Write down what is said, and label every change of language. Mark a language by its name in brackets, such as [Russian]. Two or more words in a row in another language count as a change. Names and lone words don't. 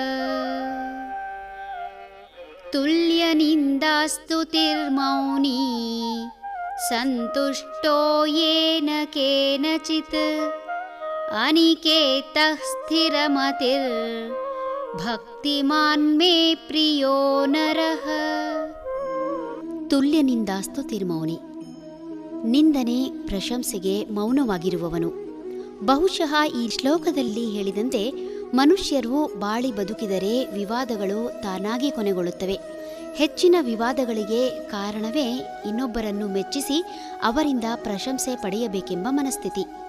[Sanskrit] ತುಲ್ಯನಿಂದಾಸ್ತುತಿರ್ಮೌನಿ ಸಂತುಷ್ಟೋ ಯೇನ ಕೇನಚಿತ್ ಅನಿಕೇತಃ ಸ್ಥಿರಮತಿರ್ ಭಕ್ತಿಮಾನ್ ಮೇ ಪ್ರಿಯೋ ನರಃ. [Kannada] ತುಲ್ಯನಿಂದಾಸ್ತುತಿರ್ಮೌನಿ. ನಿಂದನೆ ಪ್ರಶಂಸೆಗೆ ಮೌನವಾಗಿರುವವನು. ಬಹುಶಃ ಈ ಶ್ಲೋಕದಲ್ಲಿ ಹೇಳಿದಂತೆ ಮನುಷ್ಯರು ಬಾಳಿ ಬದುಕಿದರೆ ವಿವಾದಗಳು ತಾನಾಗಿ ಕೊನೆಗೊಳ್ಳುತ್ತವೆ. ಹೆಚ್ಚಿನ ವಿವಾದಗಳಿಗೆ ಕಾರಣವೇ ಇನ್ನೊಬ್ಬರನ್ನು ಮೆಚ್ಚಿಸಿ ಅವರಿಂದ ಪ್ರಶಂಸೆ ಪಡೆಯಬೇಕೆಂಬ ಮನಸ್ಥಿತಿ.